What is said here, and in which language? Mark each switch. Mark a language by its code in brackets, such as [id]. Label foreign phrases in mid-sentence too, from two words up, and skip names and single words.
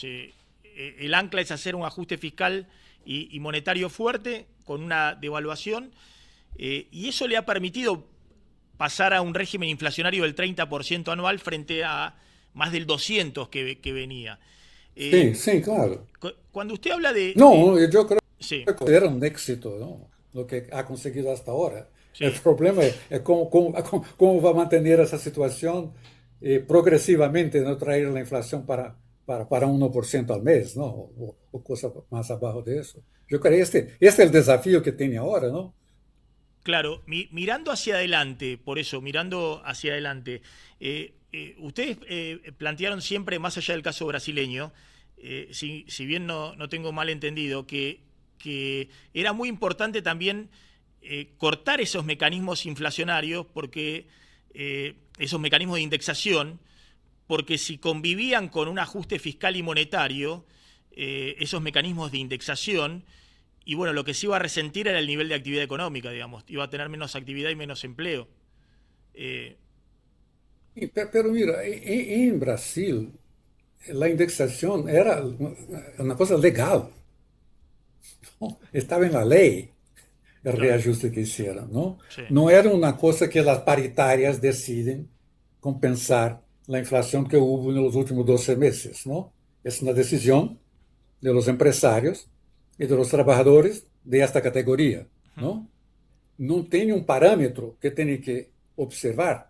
[es] El ancla es hacer un ajuste fiscal y monetario fuerte con una devaluación, y eso le ha permitido pasar a un régimen inflacionario del 30% anual frente a más del 200% que venía. [pt] sim, sim, claro. [es] Cuando usted habla [pt] Não, eu creio [es] sí, [pt] que era um éxito, não? [es] Lo que ha conseguido hasta agora. [pt] O [es] sí. [pt] problema é como vai manter essa situação progressivamente, não trazer a inflação para 1% ao mês, não? Ou coisa mais abaixo disso. Eu creio que este é o desafio que tem agora, não? [es] Claro, mirando hacia adelante, por eso, mirando hacia adelante, ustedes plantearon siempre, más allá del caso brasileño, si bien no tengo mal entendido, que era muy importante también cortar esos mecanismos inflacionarios, porque esos mecanismos de indexación, porque si convivían con un ajuste fiscal y monetario, esos mecanismos de indexación, y bueno, lo que se iba a resentir era el nivel de actividad económica, digamos. Iba a tener menos actividad y menos empleo. Eh, Pero mira, [pt] em Brasil, a indexação era uma coisa legal, não? Estava na lei o [es] claro, reajuste que hicieron, ¿no? sí. No era una cosa que las paritarias deciden compensar la inflación que hubo en los últimos 12 meses, ¿no? Es una decisión de los empresarios y de los trabajadores de esta categoría, ¿no? No tiene un parámetro que tiene que observar.